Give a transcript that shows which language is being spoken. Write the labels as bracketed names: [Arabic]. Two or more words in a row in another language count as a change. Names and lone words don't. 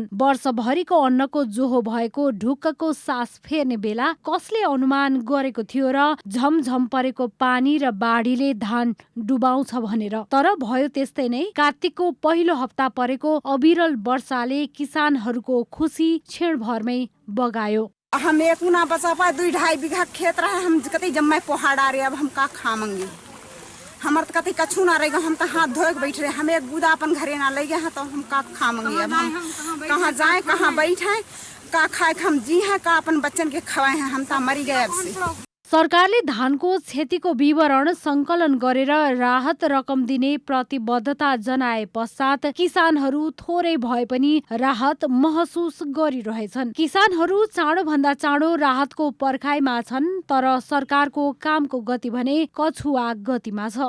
[Nepali] वर्षभरिको अन्नको जोहो भएको ढुक्कको सास फेर्ने बेला कसले अनुमान गरेको थियो र झमझम परेको पानी र बाढीले धान डुबाउँछ भनेर। तर भयो त्यस्तै नै। कार्तिकको पहिलो हप्ता परेको अविरल वर्षाले किसानहरूको खुसी क्षणभरमै बगायो। [Awadhi] हम एक मुना बचा पाए 2-2.5 बीघा खेत रहे, हम कतई जम्मे पहाड़ आ रहे, अब हम का खाएंगे। हमार तो कतई कछु ना रहेगा, हम तो हाथ धोए के बैठ रहे, हमें एक बूदा अपन घरे ना ले गए हैं तो हम का खाएंगे। अब हम कहाँ जाए, कहाँ बैठे, का खाए, हम जी हैं का अपन बच्चन के खवाए हैं, हम तो मरी गए अब से। [Nepali] सरकारले धानको क्षतिको विवरण संकलन गरेर राहत रकम दिने प्रतिबद्धता जनाए पश्चात किसानहरू थोरै भए पनि राहत महसुस गरिरहेछन्। किसानहरू चाँडोभन्दा चाँडो राहतको पर्खाइमा छन्, तर सरकारको कामको गति भने कछुवा गतिमा छ।